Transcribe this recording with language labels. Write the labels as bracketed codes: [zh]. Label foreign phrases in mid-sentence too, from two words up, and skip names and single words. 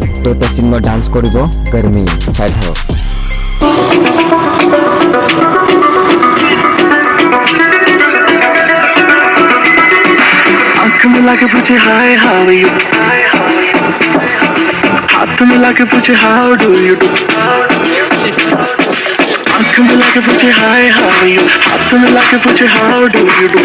[as] ভিডিঅ'তে চিন্ময় ডান্স কৰিব গৰমি চাই থাকক। [hi] आँख मिला के पूछे [en] hi how you, [hi] हाथ मिला के पूछे [en] how do you do, [hi] आँख मिला के पूछे [en] hi how you, [hi] हाथ मिला के पूछे [en] how do you do.